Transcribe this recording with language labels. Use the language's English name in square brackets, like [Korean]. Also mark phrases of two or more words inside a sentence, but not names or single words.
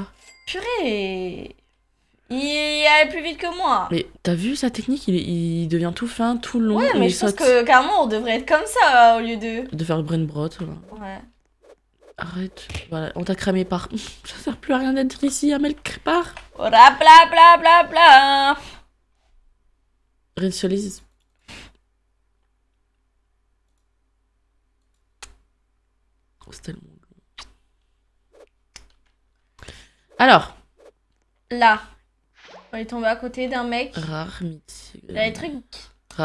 [French] Purée. Il allait plus vite que moi. Mais t'as vu sa technique? Il devient tout fin, tout long. Ouais, et mais il je pense saute. que carrément on devrait être comme ça au lieu de. De faire le [English] brain brot. [French] Voilà. Ouais. Arrête. Voilà, on t'a cramé par. Ça sert plus à rien d'être ici, Amel, part. Bla bla bla bla bla. Résolise. Oh, c'est tellement long. Alors. Là. On est tombé à côté d'un mec. Rare, mythique. Il y a des trucs. Rare.